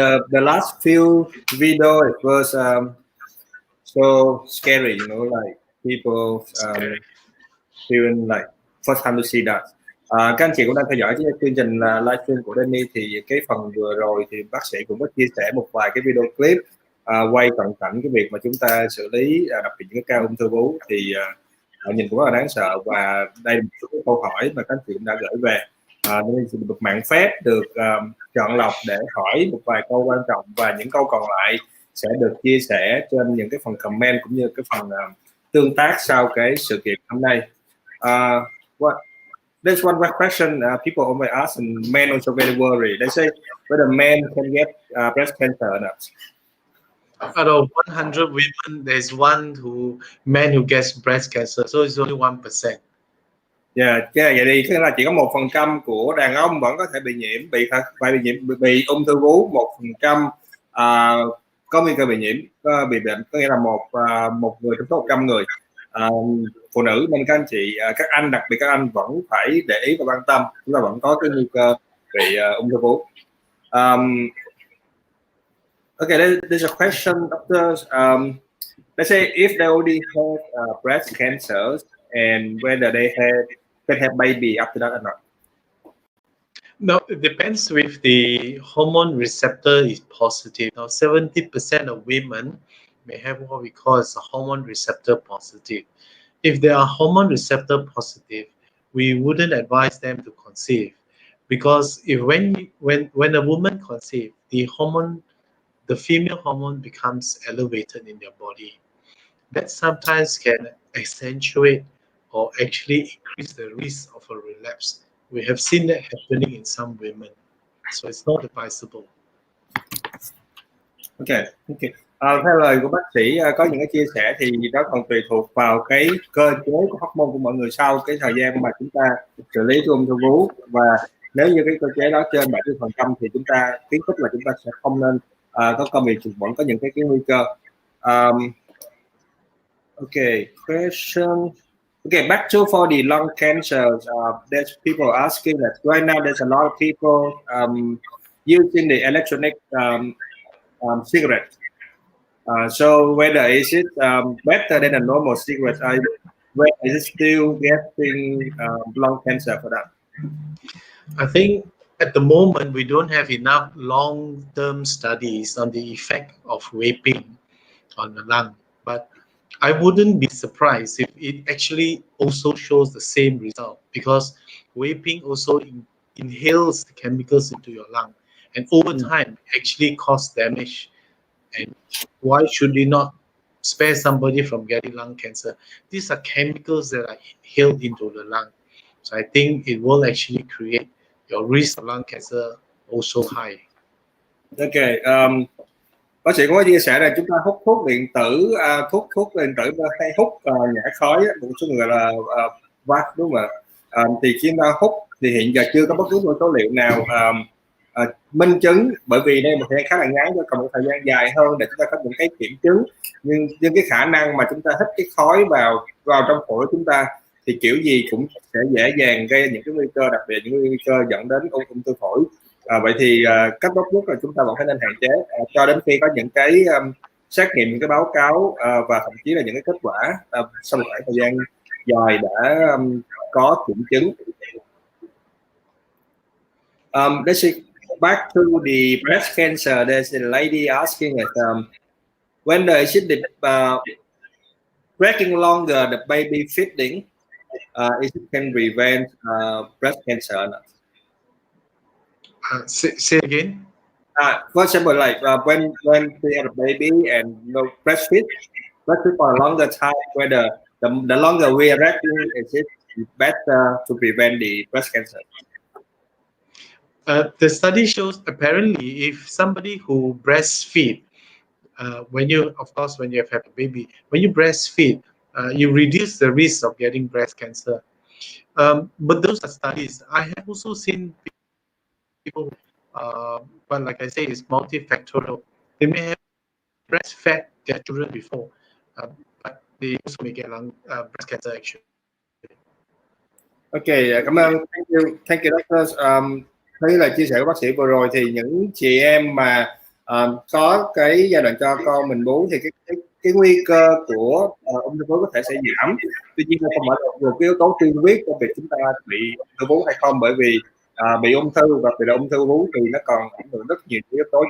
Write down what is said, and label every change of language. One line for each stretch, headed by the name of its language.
English: The last few videos it was so scary, you know, like people feeling like first time to see that.
Vietnamese: Các anh chị cũng đang theo dõi chương trình livestream của Danny, thì cái phần vừa rồi thì bác sĩ cũng có chia sẻ một vài cái video clip quay cận cảnh cái việc mà chúng ta xử lý đặc biệt những cái ca ung thư vú, thì nhìn cũng rất là đáng sợ. Và đây là một số cái câu hỏi mà các anh chị cũng đã gửi về, nên được mạng phép được chọn lọc để hỏi một vài câu quan trọng, và những câu còn lại sẽ được chia sẻ trên những cái phần comment cũng như cái phần tương tác sau cái sự kiện hôm nay.
English: There's one question people always ask, and men also very worried. They say whether men can get breast cancer or not. Out of 100 women, there's one man who gets breast cancer, so it's only 1%.
Vietnamese: Yeah, vậy thì tức là chỉ có 1% của đàn ông vẫn có thể bị nhiễm, bị ung thư vú. 1% có nguy cơ bị nhiễm, bị bệnh, có nghĩa là một người trong số 100 người phụ nữ. Nên các anh chị, các anh, đặc biệt các anh vẫn phải để ý và quan tâm, chúng ta vẫn có cái nguy cơ bị ung thư vú.
English: Okay, there's a question, doctor. Let's say if they already have breast cancer, and whether they can have baby after that or not. No, it depends if the hormone receptor is positive. Now, 70% of women may have what we call as a hormone receptor positive. If they are hormone receptor positive, we wouldn't advise them to conceive, because if when a woman conceives, the female hormone becomes elevated in their body. That sometimes can accentuate or actually increase the risk of a relapse. We have seen that happening in some women, so it's not advisable. Okay.
Vietnamese: Theo lời của bác sĩ có những cái chia sẻ thì đó còn tùy thuộc vào cái cơ chế của hormone của mọi người sau cái thời gian mà chúng ta xử lý ung thư vú, và nếu như cái cơ chế đó trên 70% thì chúng ta khuyến khích là chúng ta sẽ không nên có công việc, vẫn có những cái nguy cơ.
English: Okay, question. Okay, back to for the lung cancer. There's people asking that right now there's a lot of people using the electronic cigarette. So whether is it better than a normal cigarette? Whether is it still getting lung cancer for that? I think at the moment we don't have enough long-term studies on the effect of vaping on the lung, but I wouldn't be surprised if it actually also shows the same result, because vaping also inhales the chemicals into your lung, and over time actually cause damage. And why should we not spare somebody from getting lung cancer? These are chemicals that are inhaled into the lung, so I think it will actually create your risk of lung cancer also high. Okay.
Vietnamese: Bác sĩ có chia sẻ là chúng ta hút thuốc điện tử, thuốc điện tử hay hút nhả khói, một số người là vape, đúng không ạ? Thì khi ta hút thì hiện giờ chưa có bất cứ một số liệu nào minh chứng, bởi vì đây một thời gian khá là ngắn, cho cần một thời gian dài hơn để chúng ta có những cái kiểm chứng. Nhưng cái khả năng mà chúng ta hít cái khói vào trong phổi của chúng ta thì kiểu gì cũng sẽ dễ dàng gây những cái nguy cơ, đặc biệt những nguy cơ dẫn đến ung thư phổi. Vậy thì cách tốt nhất là chúng ta vẫn phải nên hạn chế cho đến khi có những cái xét nghiệm, những cái báo cáo và thậm chí là những cái kết quả sau một khoảng thời gian dài đã có kiểm chứng.
English: Let's see, back to the breast cancer, there's a lady asking us when is it breaking longer the baby feeding, is it can prevent breast cancer or not? Say again. For example, like when we have a baby and breastfeed for a longer time, whether the longer we are resting, is it better to prevent the breast cancer? The study shows apparently if somebody who breastfeed, when you have had a baby, when you breastfeed, you reduce the risk of getting breast cancer. But those are studies. I have also seen people, but like I say, it's multifactorial. They may have breastfed their children before, but they also may get breast cancer actually. Ok,
Vietnamese: cảm ơn,
English: thank you doctor.
Vietnamese: Thấy là chia sẻ của bác sĩ vừa rồi thì những chị em mà có cái giai đoạn cho con mình bú thì cái nguy cơ của ung thư vú có thể sẽ giảm. Tuy nhiên không phải là một cái yếu tố tiên quyết cho việc chúng ta bị ung thư vú hay không, bởi vì bị ung thư và bị ung thư vú thì nó còn ảnh hưởng rất nhiều yếu tố.